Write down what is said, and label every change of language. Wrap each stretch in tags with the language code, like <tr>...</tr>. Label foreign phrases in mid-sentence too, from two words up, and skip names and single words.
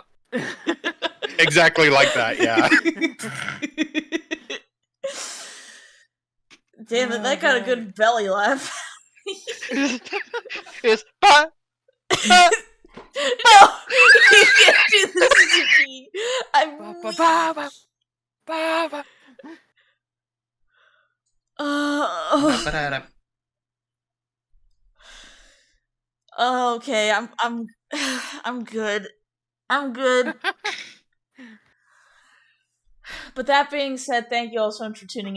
<en>Exactly like that, yeah. Damn it, that got a good belly laugh. It's ba, No! You can't do this to me! I'm Ba, weak. ba, ba, ba, ba. Oh, okay, I'm good. I'm good. But that being said, thank you all so much for tuning in.</en>